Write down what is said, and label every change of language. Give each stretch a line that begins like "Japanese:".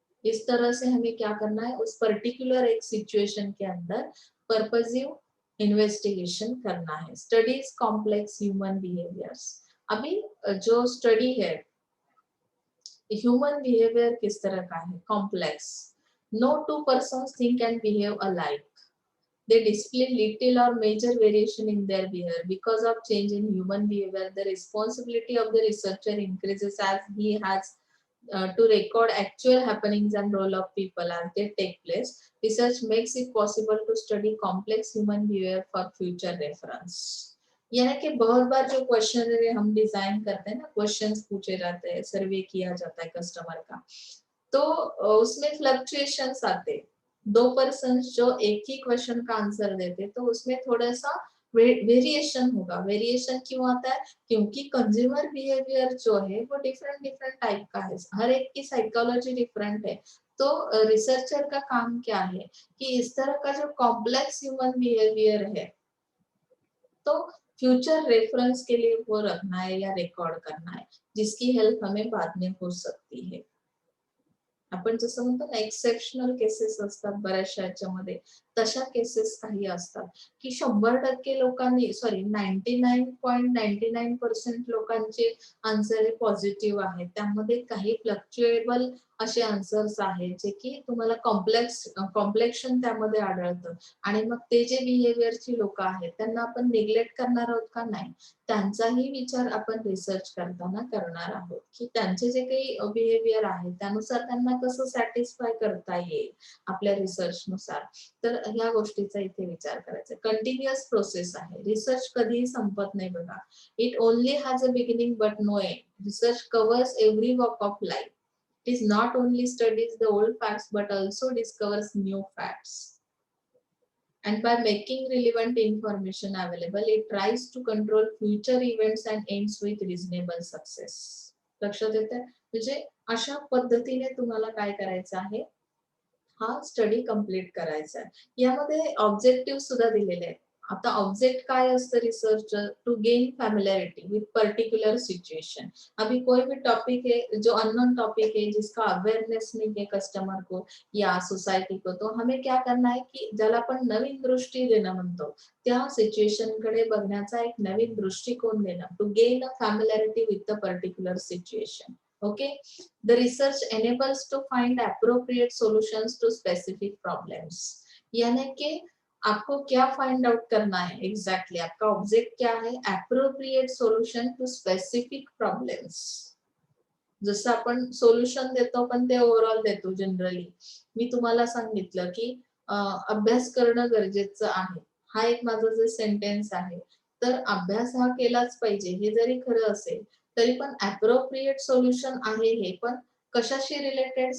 Hindi: इस तरह से हमें क्या करना है, उस पर्टिकुलर एक सिचुएशन के अंदर पर्पसिव इन्वेस्टिगेशन करना है।
English: Studies complex human behaviours.
Hindi: अभी जो स्टडी है ह्यूमन बिहेवियर किस तरह का है, complex.
English: No two persons think and behave alike. They display little or major variation in their behavior. Because of change in human behavior, the responsibility of the researcher increases as he has to record actual happenings and role of people as they take place. Research makes it possible to study complex human behavior for future reference.
Hindi: यानी कि बहुत बार जो question हम design करते हैं ना, questions पूछे जाते हैं, सर्वे किया जाता है कस्टमर का, तो उसमें फ्लक्चुएशंस आते हैं। 2 पर्सन जो एक ही क्वेश्चन का आंसर देते तो उसमें थोड़ा सा वेरिएशन होगा। वेरिएशन क्यों आता है, क्योंकि कंज्यूमर बिहेवियर जो है वो डिफरेंट टाइप का है, हर एक की साइकोलॉजी डिफरेंट है। तो रिसर्चर का काम क्या है कि इस तरह का जो कॉम्प्लेक्स ह्यूमन बिहेवियर है तो फ्यूचर रेफरेंस के लिए वो रखना है या रिकॉर्ड करना है, जिसकी हेल्प हमें बाद में हो सकती है।
Marathi: आपण जसं म्हणतो ना एक्सेप्शनल केसेस असतात बऱ्याचशा याच्यामध्ये, तशा केसेस काही असतात की 100% लोकांनी सॉरी 99.99% लोकांचे आन्सर हे पॉझिटिव्ह आहेत. त्यामध्ये काही फ्लक्च्युएबल असे आन्सर्स आहेत जे की तुम्हाला कॉम्प्लेक्शन त्यामध्ये आढळतं आणि मग ते जे बिहेवियरची लोक आहेत त्यांना आपण निग्लेक्ट करणार आहोत का? नाही. त्यांचाही विचार आपण रिसर्च करताना करणार आहोत की त्यांचे जे काही बिहेवियर आहे त्यानुसार त्यांना कसं सॅटिस्फाय करता येईल आपल्या रिसर्चनुसार. तर ह्या गोष्टीचा इथे विचार करायचा. कंटिन्युअस प्रोसेस आहे. रिसर्च कधीही संपत नाही बघा.
English: It only has a beginning but no end. Research covers every walk of life. It is not only studies the old facts but also discovers new facts. And by making relevant information available, it tries to control future events and ends with reasonable success.
Marathi: लक्षात येतंय? म्हणजे अशा पद्धतीने तुम्हाला काय करायचं आहे? हा स्टडी कंप्लीट करायचा आहे. यामध्ये ऑब्जेक्टिव्ह सुद्धा दिलेले आहेत. आता ऑब्जेक्ट काय असतं research?
English: To gain familiarity with particular situation.
Hindi: अभी कोई भी टॉपिक है जो अननोन टॉपिक है जिसका अवेयरनेस नहीं है कस्टमर को या सोसायटी को, तो हमें क्या करना है की
Marathi: ज्याला आपण नवीन दृष्टी देणं म्हणतो त्या सिच्युएशन कडे बघण्याचा एक नवीन दृष्टिकोन देणं.
English: To gain a familiarity with the particular situation. Okay, the research enables to find appropriate solutions to specific problems.
Hindi: यानी कि आपको क्या फाइंड आउट करना है एग्जैक्टली आपका ऑब्जेक्ट क्या है?
English: appropriate solution to specific problems.
Marathi: जसं आपण सोल्युशन देतो पण ते ओव्हरऑल देतो जनरली. मी तुम्हाला सांगितलं की अभ्यास करणं गरजेचं आहे. हा एक माझं जे सेंटेन्स आहे. तर अभ्यास हा केलाच पाहिजे हे जरी खरं असेल तरी पण अप्रोप्रिएट सोल्युशन आहे हे पण कशाशी रिलेटेड?